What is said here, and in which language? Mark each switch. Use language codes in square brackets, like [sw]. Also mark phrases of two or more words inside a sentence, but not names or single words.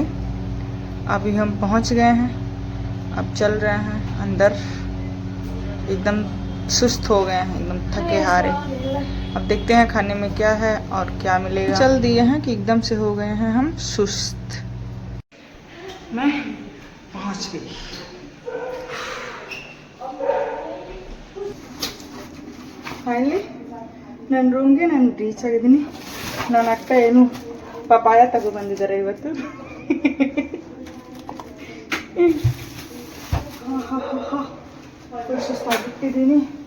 [hi] अभी हम पहुंच गए हैं, अब चल रहे हैं अंदर। एकदम सुस्त हो गए हैं, एकदम थके हारे। अब देखते हैं खाने में क्या है और क्या मिलेगा। चल दिए हैं कि एकदम से हो गए हैं हम सुस्त। मैं पहुंच गई। [kn] ಫೈನಲಿ ನನ್ನ ರೂಮ್ಗೆ ನಾನು ರೀಚ್ ಆಗಿದ್ದೀನಿ. ನನ್ನ ಅಕ್ಕ ಏನು ಪಪಾಯ ತಗೊಬಂದಿದ್ದಾರೆ ಇವತ್ತು. ಸುಸ್ತಾಗಿಟ್ಟಿದ್ದೀನಿ.